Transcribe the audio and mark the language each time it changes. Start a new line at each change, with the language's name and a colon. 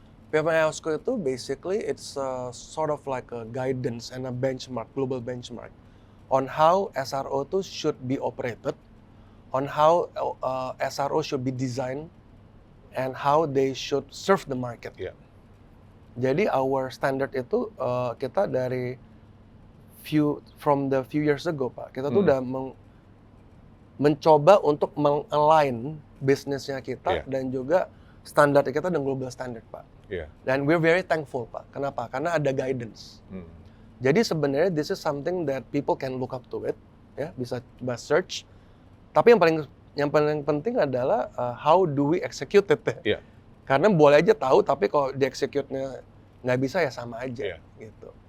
English: PFMI IOSCO
Indonesian: itu
English: basically it's sort of like a guidance and a benchmark, global benchmark on how SRO itu should be operated, on how SRO should be designed, and how they should serve the market.
Indonesian: Jadi
English: our standard
Indonesian: itu kita dari
English: from the few years ago,
Indonesian: Pak, kita tuh udah mencoba untuk meng-align bisnisnya kita dan juga standar kita dengan
English: global standard,
Indonesian: Pak. Dan
English: we're very thankful, Pak.
Indonesian: Kenapa? Karena ada guidance. Jadi sebenarnya
English: this is something that people can look up to it,
Indonesian: ya, bisa coba
English: search.
Indonesian: Tapi yang paling penting adalah
English: how do we execute it.
Indonesian: Karena boleh aja tahu, tapi kalau di-execute-nya nggak bisa ya sama aja, gitu.